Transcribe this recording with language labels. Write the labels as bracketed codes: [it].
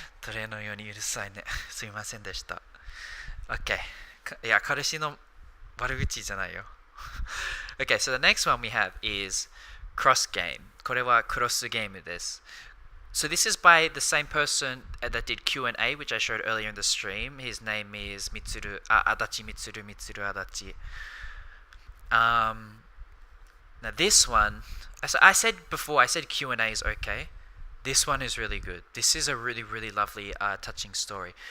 [ja] トレのようにうるさいね。すいませんでした。Okay. いや、彼氏の悪口じゃないよ。 [en] Okay, so the next one we have is Cross Game. [ja] これはクロスゲームです。 [en] So this is by the same person that did Q&A, which I showed earlier in the stream. His name is Adachi Mitsuru Adachi. Now this one, as I said before, I said Q&A is okay. This one is really good. This is a really, really lovely, touching story.